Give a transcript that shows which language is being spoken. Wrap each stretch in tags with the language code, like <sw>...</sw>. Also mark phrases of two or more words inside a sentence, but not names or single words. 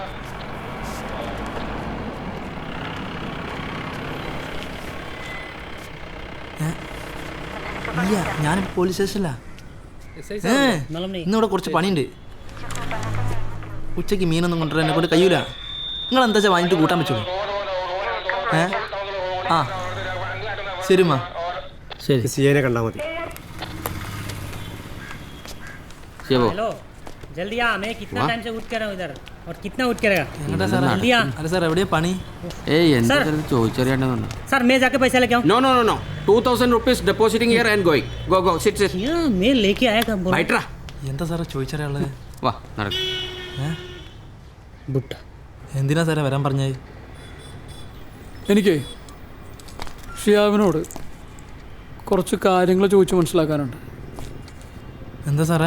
<ml>ഇല്ല, ഞാൻ പോലീസ് സ്റ്റേഷനിലാ. ഇന്നിവിടെ കുറച്ച് പണിയുണ്ട്. ഉച്ചയ്ക്ക് മീനൊന്നും കൊണ്ടുവരാൻ എന്നെ കൊണ്ട് കഴിയൂല. നിങ്ങൾ എന്താ വെച്ചാൽ വാങ്ങിയിട്ട് കൂട്ടാൻ പറ്റുള്ളൂ. ശരി മാ. ശരി, സിയെ കണ്ടാൽ മതി.</ml> <hi>हेलो जल्दी आ, मैं कितना टाइम से उठ कर रहा हूँ इधर और कितना उठ करेगा जल्दी आ.</hi> <ml>അല്ല സാർ എവിടെയാ പണി? ചോദിച്ചറിയാണ്ടെന്നുണ്ട്.</ml> <hi>सर मैं जाके पैसा लेके आऊँ.</hi> <en>No. 2000 rupees depositing here and going. Go. Sit.</en> <hi>मैं लेके आया था.</hi> <en>Right.</en> <ml>എന്താ സാറേ ചോദിച്ചറിയാനുള്ളത്? വാ നടക്ക്. ബുട്ട എന്തിനാ സാറേ വരാൻ പറഞ്ഞത്? എനിക്ക് ഷിയാബിനോട് കുറച്ച് കാര്യങ്ങൾ ചോദിച്ച് മനസ്സിലാക്കാനുണ്ട്. എന്താ സാറേ?</ml>